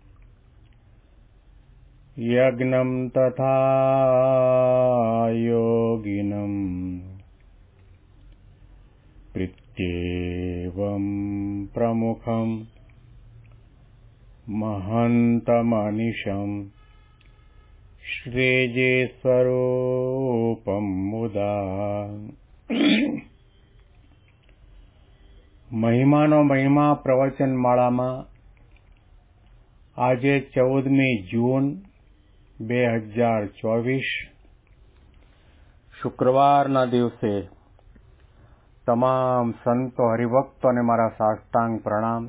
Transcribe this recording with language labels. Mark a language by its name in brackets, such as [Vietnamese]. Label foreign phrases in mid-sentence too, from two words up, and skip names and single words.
[Sanskrit] यज्ञं तथा योगिनं प्रीत्येवं प्रमुखं महन्तमनिशं श्रीजेस्वरूपं मुदा [Gujarati] મહિમાનો મહિમા પ્રવચન માળામાં આજે 14મી જૂન 2024 શુક્રવારના દિવસે તમામ સંતો હરિભક્તોને મારા સાષ્ટાંગ પ્રણામ.